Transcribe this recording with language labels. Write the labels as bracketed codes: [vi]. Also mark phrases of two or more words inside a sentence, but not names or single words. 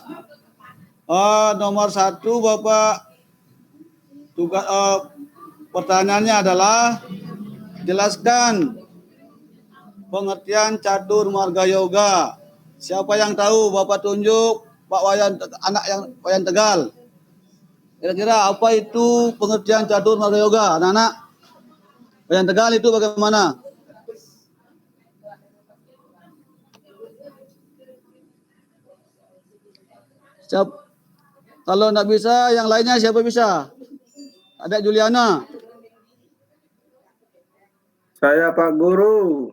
[id] Nomor 1 Bapak tugas pertanyaannya adalah jelaskan pengertian catur marga yoga. Siapa yang tahu? Bapak tunjuk Pak Wayan, anak yang Wayan Tegal. Kira-kira apa itu pengertian catur marga yoga, anak-anak? Wayan Tegal itu bagaimana? Kalau nggak bisa, yang lainnya siapa bisa? Ada Juliana. Saya Pak Guru.